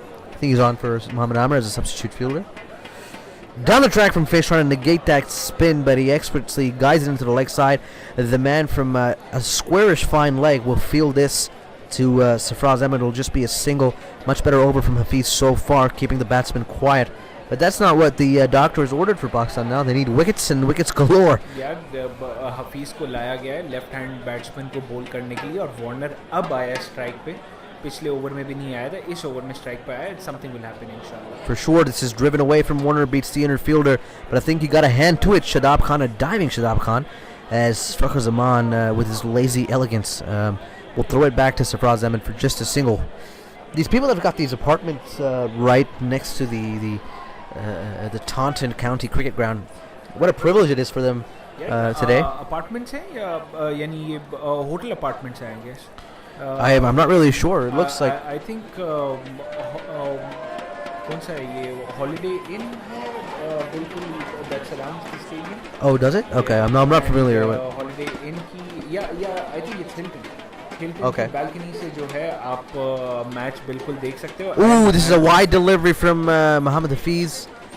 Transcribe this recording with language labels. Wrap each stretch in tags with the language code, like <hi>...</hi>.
<en>I think he's on for Mohammad Amir as a substitute fielder. Down the track from Finch, trying to negate that spin, but he expertly guides it into the leg side. The man from a squarish fine leg will field this to Sarfraz Ahmed. It'll just be a single. Much better over from Hafiz so far, keeping the batsman quiet. But that's not what the doctors ordered for Pakistan now. They need wickets and wickets galore.</en> <hi>यार हफीज को लाया गया है left hand batsman को बोल करने के लिए और वार्नर अब आया स्ट्राइक पे. पिछले ओवर में भी नहीं आया था, इस ओवर में स्ट्राइक पे आया.</hi> <en>Something will happen inshallah. For sure, this is driven away from Warner, beats the inner fielder, but I think he got a hand to it. Shadab Khan, a diving Shadab Khan, as Fakhar Zaman with his lazy elegance will throw it back to Sarfraz Ahmed for just a single. These people have got these apartments right next to the Taunton County Cricket Ground. What a privilege it is for them today.</en> <hi>Apartments हैं या यानी ये hotel apartments हैं,</hi> <en>I guess. I'm not really sure. It looks like I think</en> <hi>कौन सा है ये Holiday Inn है बिल्कुल</hi> <en>that surrounds the stadium. Oh, does it? Okay, I'm not familiar with. Holiday Inn</en> <hi>की या</hi> <en>I think it's Hilton. Hilton Okay.</en> <hi>की balcony से जो है आप match बिल्कुल देख सकते हो.</hi> <en>Ooh, this is a wide delivery from Mohammad Hafiz.</en>